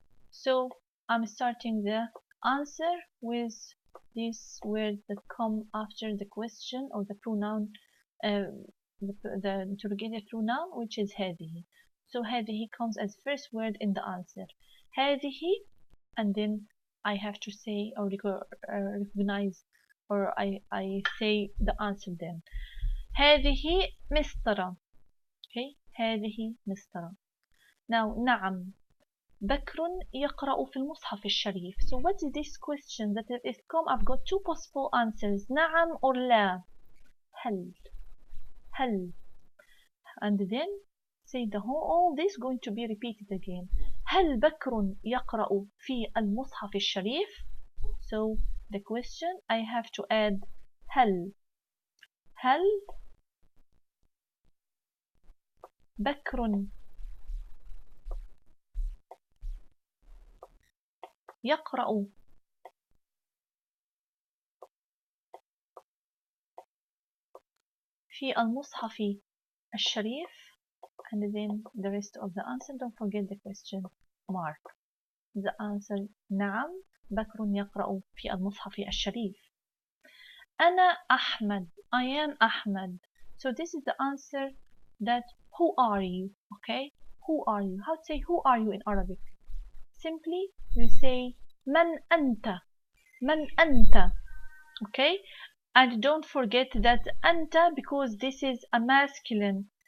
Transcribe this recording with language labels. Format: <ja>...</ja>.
<en>So I'm starting the answer with these words that come after the question or the pronoun, the interrogative pronoun, which is هذه. So هذه comes as first word in the answer. هذه, and then I have to say or recognize, or I say the answer then.</en> <ar>هذه مسطرة. Okay, هذه مسطرة.</ar> <en>Now نعم.</en> <ar>بكر يقرأ في المصحف الشريف.</ar> <en>So what is this question that is come? I've got two possible answers.</en> <ar>نعم or لا. هل. هل.</ar> <en>And then say the whole, all this going to be repeated again.</en> <ar>هل بكر يقرأ في المصحف الشريف?</ar> <en>So the question I have to add هل.</en> <ar>هل بكر يقرأ في المصحف الشريف,</ar> <en>and then the rest of the answer. Don't forget the question mark. The answer</en> <ar>نعم بكر يقرأ في المصحف الشريف. أنا أحمد.</ar> <en>I am Ahmed. So this is the answer that who are you? Okay, who are you? How to say who are you in Arabic? Simply you say</en> <ar>من أنت. من أنت.</ar> <en>Okay, and don't forget that أنت, because this is a masculine.</en>